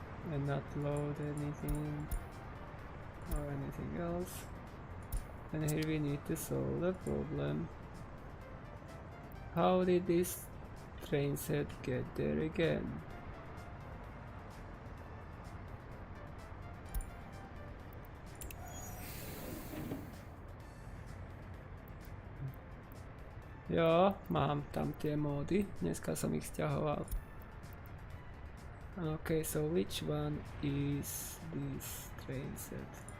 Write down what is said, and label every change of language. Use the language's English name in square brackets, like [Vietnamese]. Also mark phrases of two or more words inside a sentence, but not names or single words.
[English] and not load anything or anything else. And here we need to solve the problem. How did this train set get there again? [Slovak] Jo, mám tam tie módy, dneska som ich stiahoval. [English] Okay, so which one is this train set?